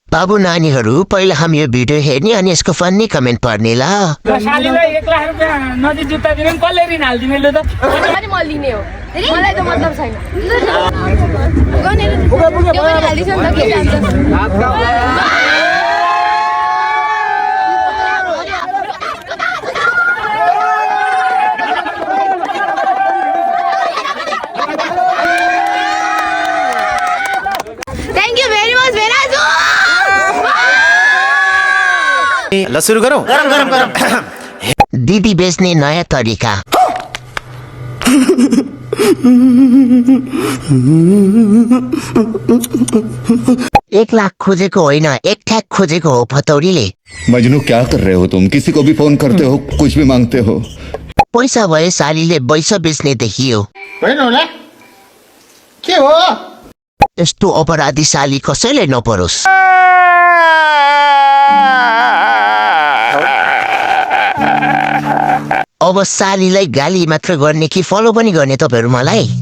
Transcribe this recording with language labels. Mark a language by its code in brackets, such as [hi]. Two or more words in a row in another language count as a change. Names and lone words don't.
[ne] बाबु नानीहरू पहिला हामी यो भिडियो हेर्ने अनि यसको फन्नी कमेन्ट पढ्ने ल। सालीलाई 1 लाख रुपैयाँ नदी जुत्ता दिने पनि कसले ऋण हालिदिने लु त? पनि म लिने हो, मलाई त मतलब छैन। त्यो पनि हालिदिन्छ नि त, के जान्छ। [en] Thank you very much, Verazu. [ne] ल सुरु गरौँ। दिदी बेच्ने नयाँ तरिका। 1 लाख खोजेको होइन, 1 ठ्याक खोजेको हो फतौरीले। [hi] मजनू क्या कर रहे हो तुम? किसी को भी फोन करते हो, कुछ भी मांगते हो। [ne] पैसा भए सालीले बैस बेच्ने देखियो। होइन होला के हो? यस्तो अपराधी साली कसैले नपरोस्। अब सालीलाई गाली मात्र गर्ने कि फलो पनि गर्ने तपाईहरु मलाई?